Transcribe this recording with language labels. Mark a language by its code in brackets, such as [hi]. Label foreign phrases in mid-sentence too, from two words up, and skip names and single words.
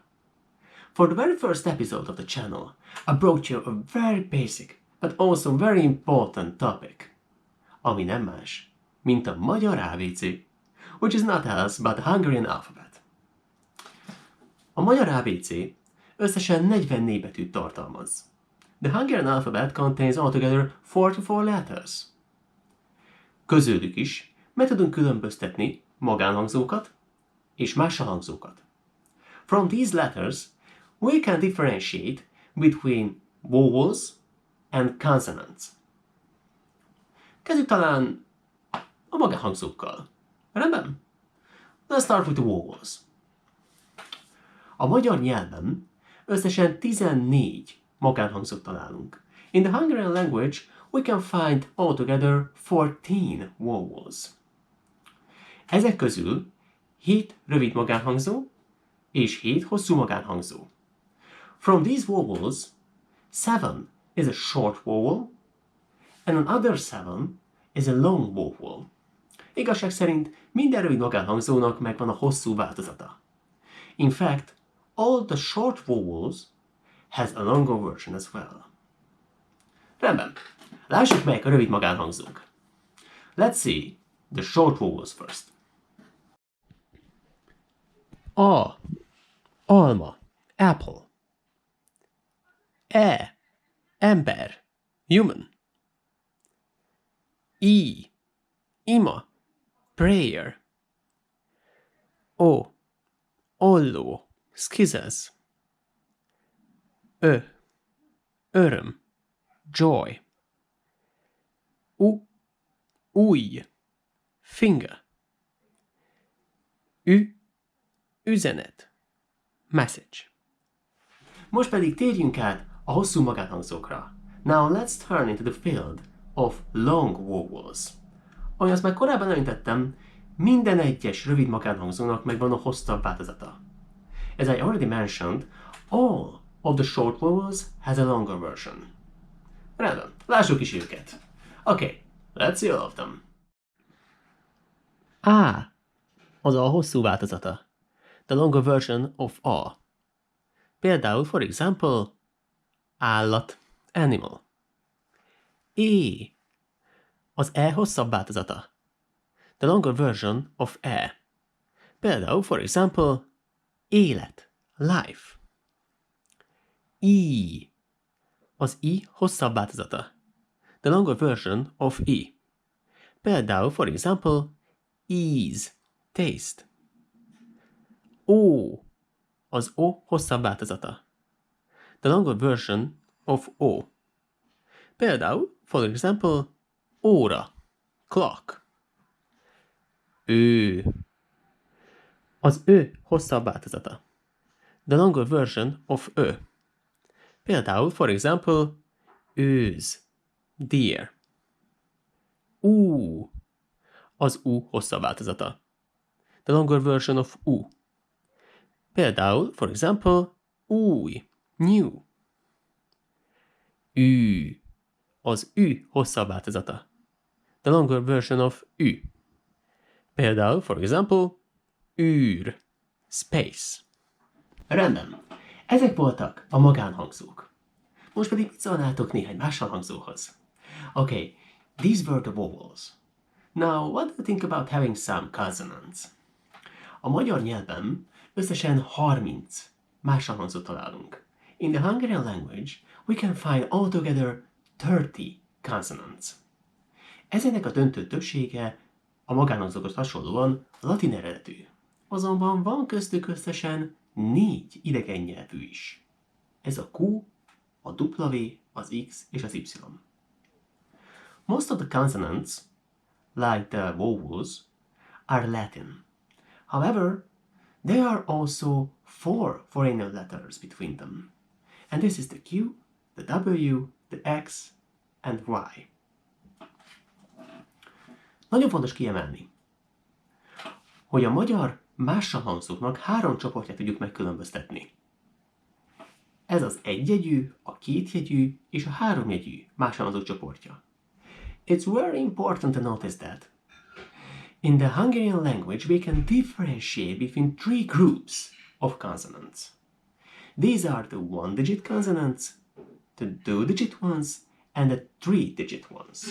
[en] For the very first episode of the channel, I brought you a very basic, but also very important topic, [hu] ami nem más, mint a magyar ABC, [en] which is not else but the Hungarian alphabet. [hu] A magyar ABC összesen 44 betűt tartalmaz. [en] The Hungarian alphabet contains altogether 44 letters. [hu] Közülük is meg tudunk különböztetni magánhangzókat és máshangzókat. [en] From these letters, we can differentiate between vowels and consonants. [hu] Kezdjük talán a magánhangzókkal. Rendben? [en] Let's start with the vowels. [hu] A magyar nyelven összesen 14 magánhangzót találunk. [en] In the Hungarian language, we can find altogether 14 vowels. [hu] Ezek közül 7 rövid magánhangzó és 7 hosszú magánhangzó. [en] From these vowels, 7 is a short vowel, and another 7 is a long vowel. [hu] Igazság szerint minden rövid magánhangzónak megvan a hosszú változata. [en] In fact, all the short vowels has a longer version as well. [hu] Rendben. Lássuk melyek a rövid magánhangzók. [en] Let's see the short vowels first. [hu] A. Alma. Apple. E. Ember. [en] Human. [hu] I. Ima. [en] Prayer. O. [hu] Olló. Scissors. Ö. Öröm. Joy. Új. [en] Finger. Üzenet. Message. [hu] Most pedig térjünk át a hosszú magánhangzókra. [en] Now let's turn into the field of long vowels. [hu] Ahogy azt már korábban említettem, minden egyes rövid magánhangzónak megvan a hosszabb változata. [en] As I already mentioned, all of the short vowels has a longer version. [hu] Rendben, lássuk is őket. [en] Okay, let's see all of them. [hu] A. Az a hosszú változata. [en] The longer version of A. Például, for example, [hu] állat, animal. E. Az E hosszabb változata. [en] The longer version of E. Például, for example, élet, life. [hu] I. Az I hosszabb változata. [en] The longer version of E. Például, for example, ease, taste. [hu] O. Az O hosszabb változata. [en] The longer version of O. Például, for example, [hu] óra, clock. Ő. Az Ö hosszabb változata. [en] The longer version of Ö. [hu] Például, [en] for example, [hu] őz, deer. U, az U hosszabb változata. [en] The longer version of U. Például, for example, [hu] új, new. Ü, az Ü hosszabb változata. [en] The longer version of Ü. Például, for example, [hu] űr, space. Rendben. Ezek voltak a magánhangzók. Most pedig mit szólnátok néhány más hangzóhoz? [en] Okay, these were the vowels. Now, what do you think about having some consonants? [hu] A magyar nyelven összesen 30 más hangzót találunk. [en] In the Hungarian language, we can find altogether 30 consonants. [hu] Ezeknek a döntő többsége a magánhangzókhoz hasonlóan latin eredetű. Azonban van köztük összesen 4 idegen nyelvű is. Ez a Q, a W, az X és az Y. [en] Most of the consonants, like the vowels, are Latin. However, there are also 4 foreign letters between them. And this is the Q, the W, the X and Y. [hu] Nagyon fontos kiemelni, hogy a magyar máshangzóknak 3 csoportját tudjuk megkülönböztetni. Ez az egyjegyű, a kétjegyű és a háromjegyű máshangzók csoportja. [en] It's very important to notice that. In the Hungarian language, we can differentiate between 3 groups of consonants. These are the 1-digit consonants, the 2-digit ones, and the 3-digit ones.